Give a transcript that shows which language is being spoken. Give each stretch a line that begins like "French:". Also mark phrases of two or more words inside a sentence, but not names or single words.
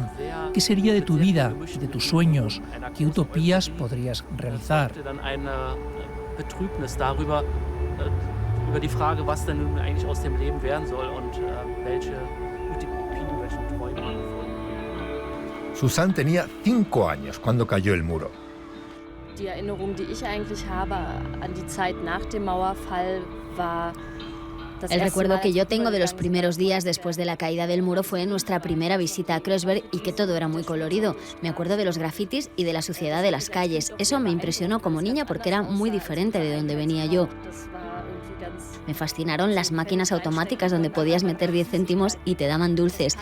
Spanish: ¿Qué sería de tu vida y de tus sueños? ¿Qué utopías podrías realizar? Susanne tenía 5 años cuando cayó el muro.
German: Die Erinnerung, die ich eigentlich habe an die Zeit nach dem Mauerfall, war
Spanish: El recuerdo que yo tengo de los primeros días después de la caída del muro fue nuestra primera visita a Kreuzberg y que todo era muy colorido. Me acuerdo de los grafitis y de la suciedad de las calles. Eso me impresionó como niña porque era muy diferente de donde venía yo. Me fascinaron las máquinas automáticas donde podías meter 10 céntimos y te daban dulces.